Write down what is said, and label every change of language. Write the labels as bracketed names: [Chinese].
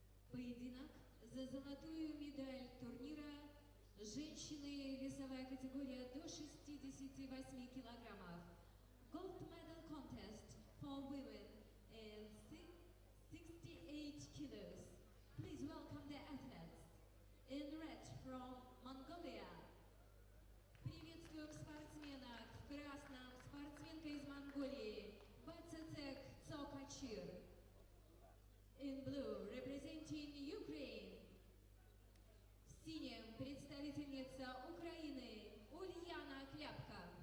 [Russian] Поединок за золотую медаль турнира женщины, весовая категория до 68 килограммов. [English] Gold medal contest for women in 68 kilos. Please welcome the athletes. In red from Mongolia. [Russian] Приветствуем спортсменок. В красном спортсменка из Монголии Бацецек Цокачир. [English] In blue, representing Ukraine. [Russian] В синем представительница Украины Ульяна Кляпка.